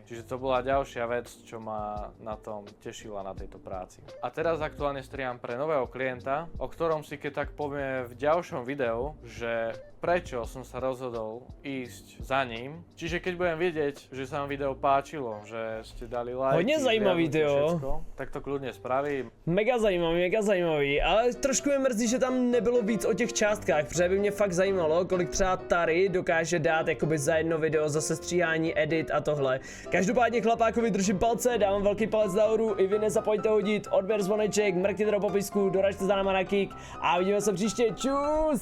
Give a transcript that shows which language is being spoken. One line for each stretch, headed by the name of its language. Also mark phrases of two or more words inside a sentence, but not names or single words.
Slovak: Čiže to bola ďalšia vec, čo ma na tom tešila na tejto práci. A teraz aktuálne striham pre nového klienta, o ktorom si keď tak povieme v ďalšom videu, že prečo som sa rozhodol ísť za ním. Čiže keď budem vedieť, že sa vám video páčilo, že ste dali like.
Czech: Hodně zajímavý, ty jo.
Slovak: Tak to kľudne spravím.
Czech: Mega zajímavý, ale trošku mě mrzí, že tam nebylo víc o těch částkách, protože by mě fakt zajímalo, kolik třeba Tary dokáže dát jakoby za jedno video, za sestříhání, edit a tohle. Každopádně chlapákovi držím palce, dávám velký palec nahoru, i vy nezapomeňte hodit odběr, zvoneček, mrkněte do popisku, doražte za náma na kick a uvidíme se příště, čus!